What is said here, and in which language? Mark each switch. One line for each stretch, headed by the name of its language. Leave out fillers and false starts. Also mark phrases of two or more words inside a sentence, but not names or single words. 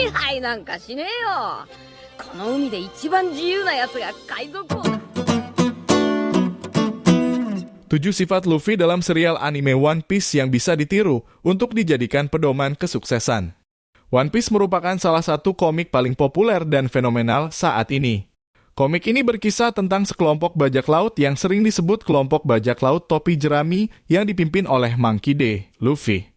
Japanese: いなんかしねえよ。この海で一番自由な奴が海賊王だ。
Indonesian: Tujuh sifat Luffy dalam serial anime One Piece yang bisa ditiru untuk dijadikan pedoman kesuksesan. One Piece merupakan salah satu komik paling populer dan fenomenal saat ini. Komik ini berkisah tentang sekelompok bajak laut yang sering disebut kelompok bajak laut topi jerami yang dipimpin oleh Monkey D, Luffy.